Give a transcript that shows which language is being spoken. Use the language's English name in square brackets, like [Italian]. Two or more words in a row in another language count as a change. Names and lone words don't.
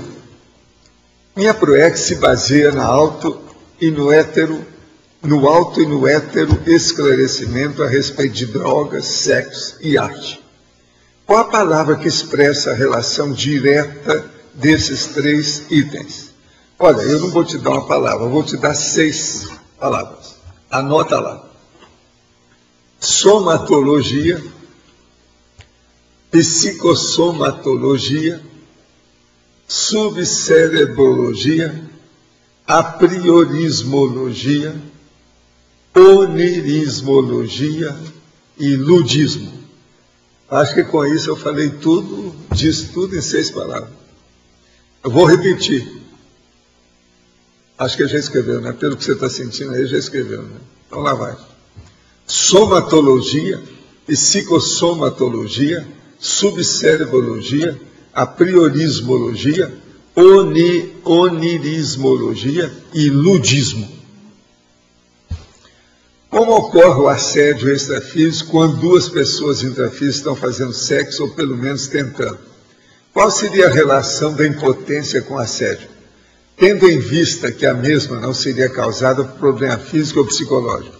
[Portuguese] Minha proex se baseia no alto e no hétero esclarecimento a respeito de drogas, sexo e arte. Qual a palavra que expressa a relação direta desses 3 itens? Olha, eu não vou te dar uma palavra, eu vou te dar 6 palavras. Anota lá. Somatologia, psicossomatologia, subcerebrologia, apriorismologia, onirismologia e ludismo. Acho que com isso eu falei tudo, disse tudo em 6 palavras. Eu vou repetir. Acho que já escreveu, né? Pelo que você está sentindo aí, já escreveu, né? Então lá vai. Somatologia, psicossomatologia, subcerebrologia, apriorismologia, onirismologia e ludismo. Como ocorre o assédio extrafísico quando 2 pessoas intrafísicas estão fazendo sexo ou pelo menos tentando? Qual seria a relação da impotência com o assédio? Tendo em vista que a mesma não seria causada por problema físico ou psicológico.